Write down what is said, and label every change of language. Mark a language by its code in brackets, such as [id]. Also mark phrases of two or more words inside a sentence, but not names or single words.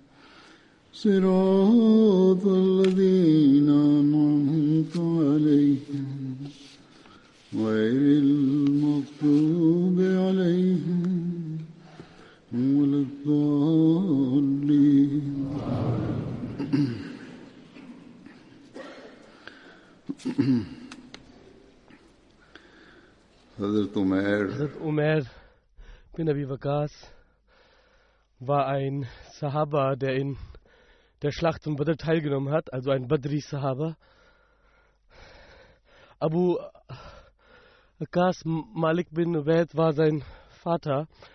[ar] صراط الذين أنعمت عليهم غير المغضوب عليهم ولا الضالين. [de] Hazrat Umair bin Abi Waqas war ein Sahaba, der in der Schlacht von Badr teilgenommen hat, also ein Badri-Sahaba. Abu Waqas Malik bin Ubaid war sein Vater.